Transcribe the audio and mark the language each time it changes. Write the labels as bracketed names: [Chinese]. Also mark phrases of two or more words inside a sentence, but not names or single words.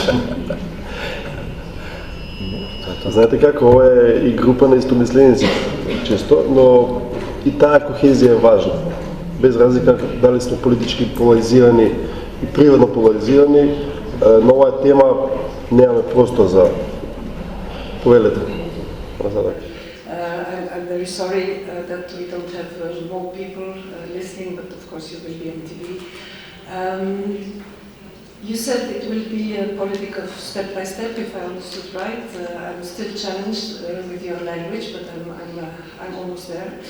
[Macedonian] Знаете како, ова е и група на истомисленици често, но и таа кохезија е важна. Без разлика дали сме политички поларизирани и природно поларизирани, на оваа тема немаме простор за... Повелете. [English] I'm very sorry that we don't have more people listening, but of course you will be on TV. You said it will be a politic of step by step, if I understood right. I'm still challenged with your language, but I'm almost there.